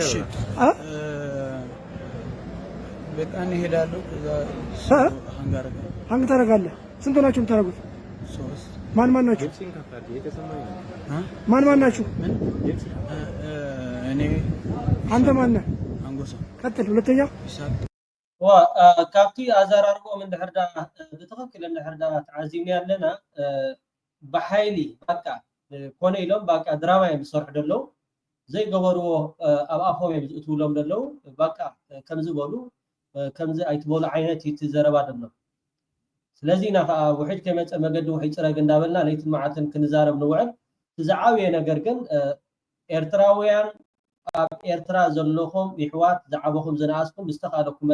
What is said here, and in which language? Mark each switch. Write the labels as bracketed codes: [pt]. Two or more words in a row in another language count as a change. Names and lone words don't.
[am] እሺ በቃ እኔ እሄዳለሁ። ከዛ ሀንግ ታደርጋለህ። ስንት ናችሁ የምታደርጉት? ማን ናችሁ? ማን ናችሁ? እኔ አንተ ማን ነህ? አንጎሳ። ቀጥል። ሁለተኛ [ti] ካብቲ ኣዘራርቦም እንድሕርዳ ብትክክል እንድሕርዳ ተዓዚምና ኣለና ብሓይሊ በቃ ኮነ ኢሎም በቃ ድራማ እዮም ዝሰርሑ ደለው ዘይገበርዎ ኣብ ኣፎም እዮም ዝእትውሎም ደለው በቃ ከምዚ በሉ ከምዚ ኣይትበሉ ዓይነት ይትዘረባ ደሎ ስለዚ ና ከዓ ውሕድ ከመፀ መገዲ ውሕድ ፅረግ እንዳበልና ለይትን መዓልትን ክንዛረብ ንውዕል ዝዓብየ ነገር ግን ኤርትራውያን ኣብ ኤርትራ ዘለኹም ይሕዋት ዝዓበኹም ዝነኣስኩም ብዝተኻለኩም